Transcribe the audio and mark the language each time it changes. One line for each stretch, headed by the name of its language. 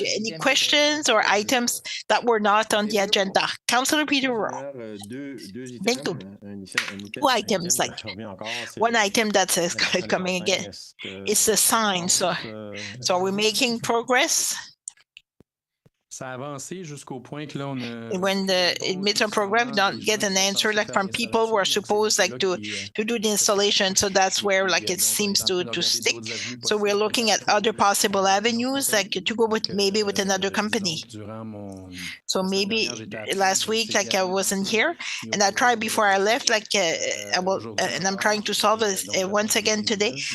English: Any questions or items that were not on the agenda? Councillor Peter Roy. Thank you. Two items, like one item that's coming again. It's a sign. So are we making progress?
French: Ça a avancé jusqu'au point que là, on a...
English: When the midterm program don't get an answer like from people who are supposed like to do the installation, so that's where like it seems to stick. So we're looking at other possible avenues like to go with maybe with another company. So maybe last week like I wasn't here and I tried before I left like I will and I'm trying to solve it once again today.